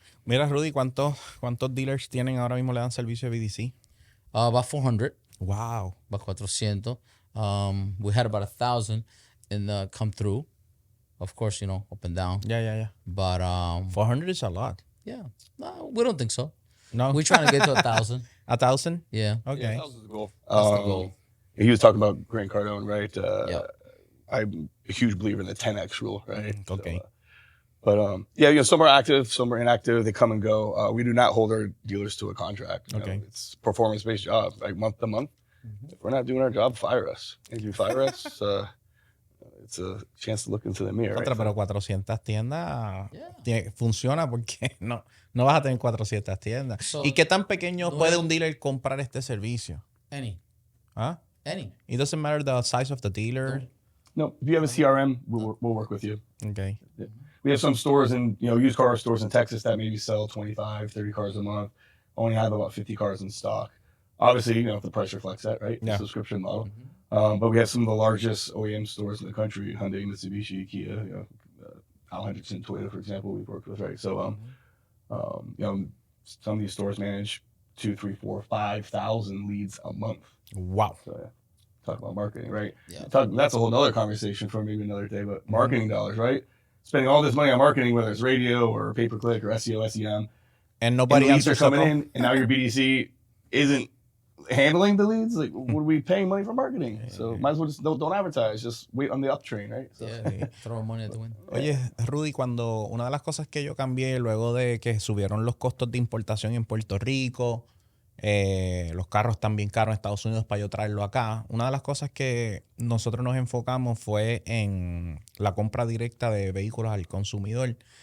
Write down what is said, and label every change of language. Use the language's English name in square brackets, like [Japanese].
[Spanish] Mira, Rudy, ¿cuántos dealers tienen ahora mismo le dan servicio a BDC? [English] about 400, Wow. about 400. We had about 1,000 in the come through. Of course, up and down. Yeah. But 400 is a lot. yeah, no, we don't think so. No? We're trying to get to 1,000. 1,000? Yeah. Okay. Yeah, that was the goal. That's the goal. He was talking about Grant Cardone, right? Yep. I'm a huge believer in the 10x rule, right? Okay. Some are active, some are inactive. They come and go. We do not hold our dealers to a contract. Okay. It's a performance-based job, like month to month. If we're not doing our job, fire us. And if you fire us, it's a chance to look into the mirror. [Spanish] Otra, [English] Right? [Spanish] pero 400 tiendas [English] Yeah. [Spanish] funciona porque no vas a tener 400 tiendas. [English] So, [Spanish] ¿Y qué tan pequeño puede un dealer comprar este servicio? [English] Any. ¿Ah? Any. It doesn't matter the size of the dealer. No, if you have a CRM, we'll work with you. Okay. We have some stores in, used car stores in Texas that maybe sell 25, 30 cars a month, only have about 50 cars in stock. Obviously, the price reflects that, right? Yeah. The subscription model. But we have some of the largest OEM stores in the country, Hyundai, Mitsubishi, Kia, Al Hendrickson, Toyota, for example, we've worked with, right? So, some of these stores manage 2, 3, 4, 5,000 leads a month. Wow. So, yeah. Talk about marketing, right? Yeah. That's a whole other conversation for maybe another day, but marketing dollars, right? Spending all this money on marketing, whether it's radio or pay-per-click or SEO, SEM. And nobody And leads are answers the coming phone. in, and now your BDC isn't handling the leads. Like, what are we paying money for marketing? So might as well just don't advertise. Just wait on the uptrain, right? So, Yeah. Throw money at the wind. [Spanish] Oye, Rudy, una de las cosas que yo cambié luego de que subieron los costos de importación en Puerto Rico, los carros también caros en Estados Unidos para yo traerlo acá, una de las cosas que nosotros nos enfocamos fue en la compra directa de vehículos al consumidor.